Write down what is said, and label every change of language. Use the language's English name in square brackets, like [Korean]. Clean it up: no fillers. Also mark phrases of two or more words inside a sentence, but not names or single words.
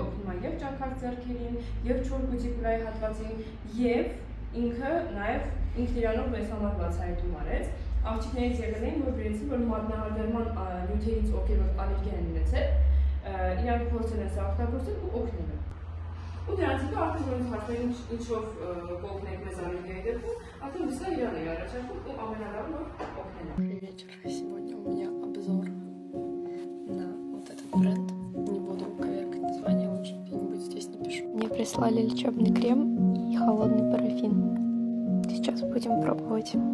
[Armenian] օգնում է եւ ճաքած ձեռքերին, եւ չոր կուտիկուլայի հատվածին, եւ ինքը նաեւ ինքն իրանով մեզ համար բացահայտում արեց։ Աղջիկներից եղել էին, որ գրեցին, որ մատնահարդարման նյութերից ովքեր որ ալերգիա են ունեցել, իրանք փորձել են սա օգտագործել ու օգնել են։ Ու դրանցից արդեն որ հարցերին ինչով կօգնենք մեզ ալերգիայի դեպքում, արդեն հուսա իրան է առաջարկում ու ամենալավն որ օգնել է։ [Russian] Вечер. Сегодня у меня обзор на вот этот бренд. Не буду коверкать название, лучше где-нибудь здесь напишу. Мне прислали лечебный крем и холодный парафин. Сейчас будем пробовать.